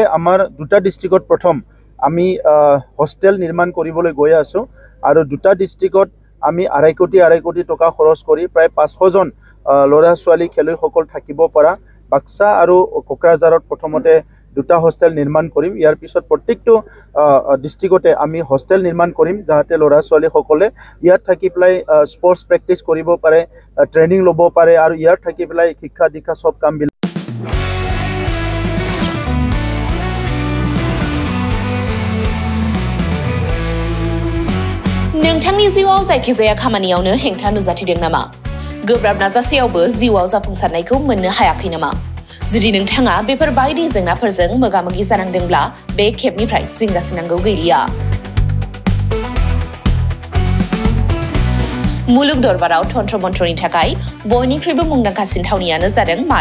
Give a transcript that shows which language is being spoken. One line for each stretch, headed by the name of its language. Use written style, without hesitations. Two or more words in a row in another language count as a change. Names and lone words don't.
Assamese: আমাৰ দুটা ডিস্ট্ৰিক্টত প্ৰথম আমি হোস্টেল নিৰ্মাণ কৰিবলৈ গৈ আছো আৰু দুটা ডিস্ট্ৰিক্টত আমি 2.5 কোটি টকা খৰচ কৰি প্ৰায় 500 জন লৰা ছোৱালী খেলুৱৈসকল থাকিব পৰা বাক্সা আৰু কোকৰাঝাৰত প্ৰথমতে দুটা হোস্টেল নিৰ্মাণ কৰিম ইয়াৰ পিছত প্ৰত্যেকটো ডিস্ট্ৰিক্টতে আমি হোস্টেল নিৰ্মাণ কৰিম যাতে লৰা ছোৱালী সকলে ইয়াত থাকি পেলাই
English: sports practice
Assamese: কৰিব পাৰে ট্ৰেনিং ল'ব পাৰে আৰু ইয়াত থাকি পেলাই শিক্ষা দীক্ষা সব কাম
Bodo: नोंथांनि जिउआव जायखिजाया खामानियावनो हेंथा नुजाथिदों नामा गोब्राब नाजासेयावबो जिउआव जाफुंसारनायखौ मोननो हायाखै नामा जुदि नोंथाङा बेफोर बायदि जेंनाफोरजों मोगा-मोगि जानांदोंब्ला बे खेबनिफ्राय जिंगासिनांगौ गैलिया मुलुग दरबाराव तन्त्र मन्त्रनि थाखाय बयनिख्रुइबो मुंदांखासिन थावनियानो जादों